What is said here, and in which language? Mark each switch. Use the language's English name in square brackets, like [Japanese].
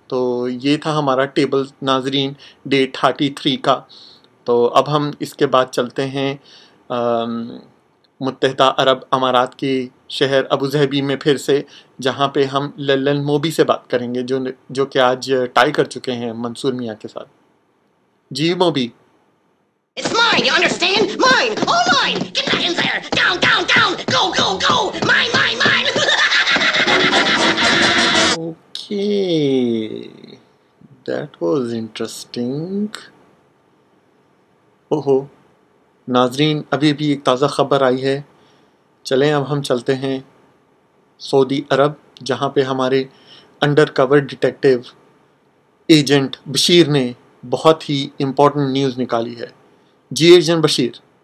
[Urdu] تو یہ تھا ہمارا ٹیبل ناظرین ڈے 33 کا. تو اب ہم اس کے بعد چلتے ہیں متحدہ عرب امارات کے شہر ابوظہبی میں پھر سے، جہاں پہ ہم للن موبی سے بات کریں گے جو کہ آج ٹائی کر چکے ہیں منصور میاں کے ساتھ. جی Mobi. [English] It's mine, you understand? Mine! All mine! Get back in there! Down, down, down! Go, go, go! Mine, mine, mine! Okay, that was interesting. [Urdu] اوہو ناظرین، ابھی بھی ایک تازہ خبر آئی ہے. چلیں اب ہم چلتے ہیں سعودی عرب، جہاں پہ ہمارے انڈر کور ڈیٹیکٹیو ایجنٹ بشیر نے بہت ہی امپورٹنٹ نیوز نکالی ہے. جی ایجنٹ بشیر.